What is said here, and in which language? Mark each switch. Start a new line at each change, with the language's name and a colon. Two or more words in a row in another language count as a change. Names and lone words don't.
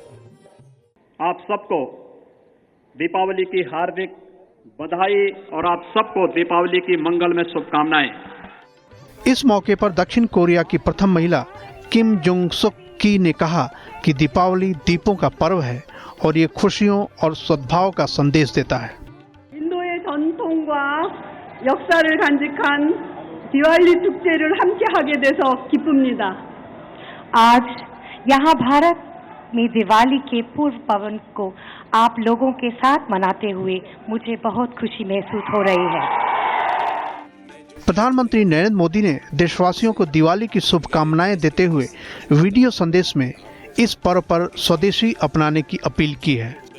Hindi: आप सबको दीपावली की हार्दिक बधाई और आप सबको दीपावली की मंगलमय शुभकामनाएं। इस मौके पर दक्षिण कोरिया की प्रथम महिला किम जोंग सुक की ने कहा कि दीपावली दीपों का पर्व है और ये खुशियों और सद्भाव का संदेश देता है।
Korean: 인도의 전통과 역사를 간직한 디왈리 축제를 함께 하게 돼서 기쁩니다.
Hindi: आज यहाँ भारत में दिवाली के पूर्व पवन को आप लोगों के साथ मनाते हुए मुझे बहुत खुशी महसूस हो रही है। प्रधानमंत्री नरेंद्र मोदी ने देशवासियों को दिवाली की शुभकामनाएं देते हुए वीडियो संदेश में इस पर्व पर स्वदेशी अपनाने की अपील की है।